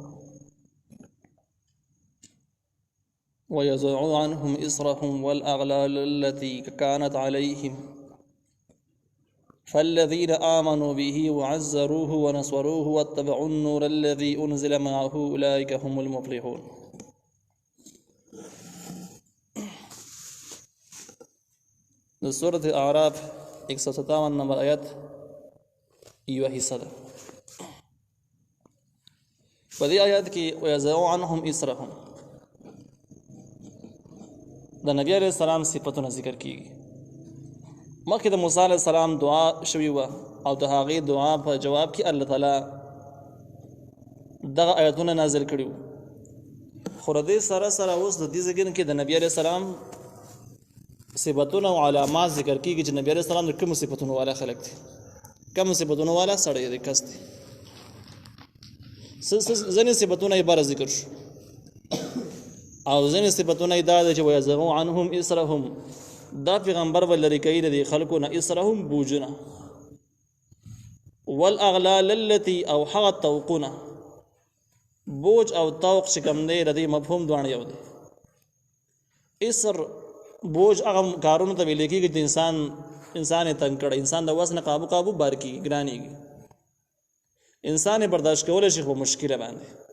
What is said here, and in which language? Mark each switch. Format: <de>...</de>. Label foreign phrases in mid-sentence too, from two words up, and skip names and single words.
<ar>ويضع عنهم إصرهم والأغلال التي كانت عليهم فالذين آمنوا به وعزروه ونصروه واتبعوا النور الذي أنزل معه أولئك هم المفلحون.</ar> <ps>سورة اعراف 157 نمبر آیت یو حصہ ده. په دې آیات کې</ps> <ar>ويضع عنهم إصرهم</ar> <ps>د نبی</ps> <ar>عليه السلام</ar> <ps>صفاتونه ذکر کیږي. مخکې د موسی</ps> <ar>عليه السلام</ar> <ps>دعا شوی و او د هغې دعا په جواب کې الله تعالی دغه آیاتونه نازل کړي وو. خو د دې سره سره اوس د دې ځای کې د نبی</ps> <ar>عليه السلام</ar> <ps>صفاتونه او علامات ذکر کیږي چې نبی</ps> <ar>عليه السلام</ar> <ps>د کوم صفاتونو والا خلق دي، کوم صفاتونو والا سړی دی، کس دی. ځینې صفاتونه یې باره ذکر شو او ځینې صفاتونه یې دا دی چې</ps> <ar>ويضع عنهم إصرهم،</ar> <ps>دا پیغمبر به لرې کوي د دې خلکو نه إصرهم بوجونه،</ps> <ar>والأغلال التي</ar> <ps>او هغه طوقونه، بوج او طوق چې کوم دی د دې مفهوم دواړه یو دی. إصر بوج هغه کارونو ته ویل کېږي چې انسان یې تنګ کړی، انسان د وس نه قابو بار کېږي، ګرانېږي، انسان یې برداشت کولی شي خو مشکله باندې.</ps>